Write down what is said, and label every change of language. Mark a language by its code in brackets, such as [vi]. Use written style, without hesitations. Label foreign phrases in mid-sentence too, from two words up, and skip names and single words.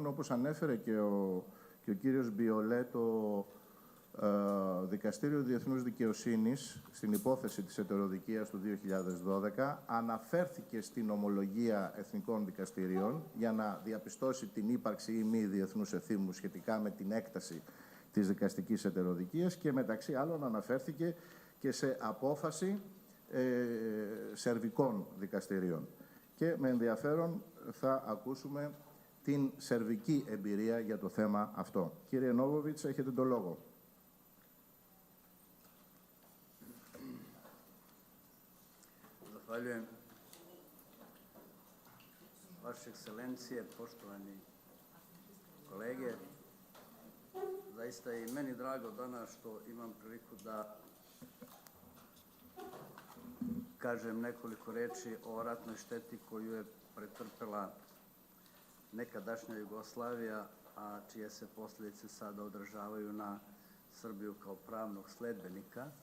[el] Όπως ανέφερε και ο κύριος Μπιολέ, το Δικαστήριο Διεθνούς Δικαιοσύνης στην υπόθεση της ετεροδικίας του 2012 αναφέρθηκε στην ομολογία εθνικών δικαστηρίων για να διαπιστώσει την ύπαρξη ή μη διεθνούς εθήμου σχετικά με την έκταση της δικαστικής ετεροδικίας και μεταξύ άλλων αναφέρθηκε και σε απόφαση σερβικών δικαστηρίων. Και με ενδιαφέρον θα ακούσουμε την σερβική εμπειρία για το θέμα αυτό. Κύριε Νόβοβιτς, έχετε το λόγο. [sr] Zahvaljujem. Vaše ekscelencije, poštovani kolege, zaista je i meni drago danas što imam priliku da kažem nekoliko reči o ratnoj šteti koju je pretrpela nekadašnja Jugoslavija, a čije se posljedice sada odražavaju na Srbiju kao pravnog sledbenika.